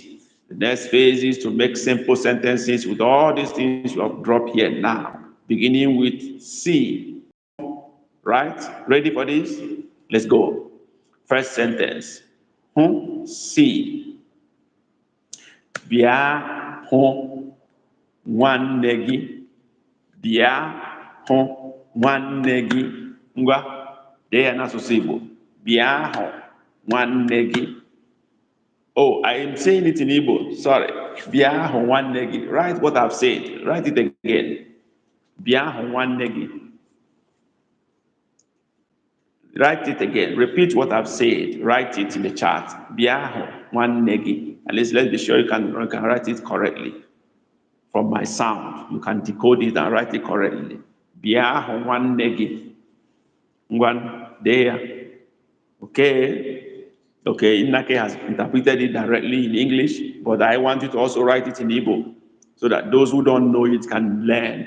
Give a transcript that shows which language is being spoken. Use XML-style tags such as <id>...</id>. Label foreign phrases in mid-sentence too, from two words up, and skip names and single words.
<en>The next phase is to make simple sentences with all these things you have dropped here now, beginning with see. Right? Ready for this? Let's go. First sentence. See.</en> <ig>Bia hụ nwanne gị. Bia hụ nwanne gị. Ngwa, dee ya n'asụsụ Igbo. Bia hụ nwanne gị.</ig> <en>Oh, I am saying it in Igbo. Sorry.</en> <ig>Bia hụ nwanne gị.</ig> <en>Write what I've said. Write it again.</en> <ig>Bia hụ nwanne gị.</ig> <en>Write it again. Repeat what I've said. Write it in the chat.</en> <ig>Bia hụ nwanne gị.</ig> <en>At least let's be sure you can write it correctly. From my sound, you can decode it and write it correctly.</en> <ig>Bia one negi. One there.</ig> <en>Okay. Okay, Inake has interpreted it directly in English, but I want you to also write it in Igbo so that those who don't know it can learn.</en>